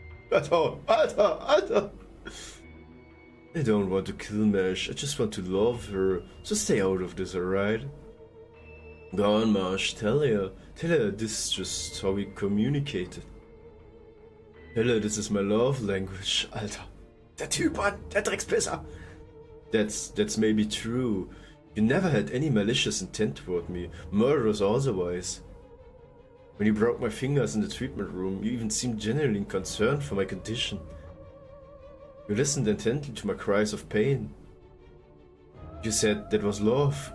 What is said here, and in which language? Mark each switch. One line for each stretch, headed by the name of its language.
English: Alter. I don't want to kill Mesh, I just want to love her. So stay out of this, alright? Go on, Marsh, tell her this is just how we communicated. Tell her this is my love language.
German: Alter, der Typ an, der Dreckspisser.
English: That's maybe true. You never had any malicious intent toward me, murderous or otherwise. When you broke my fingers in the treatment room, you even seemed genuinely concerned for my condition. You listened intently to my cries of pain. You said that was love.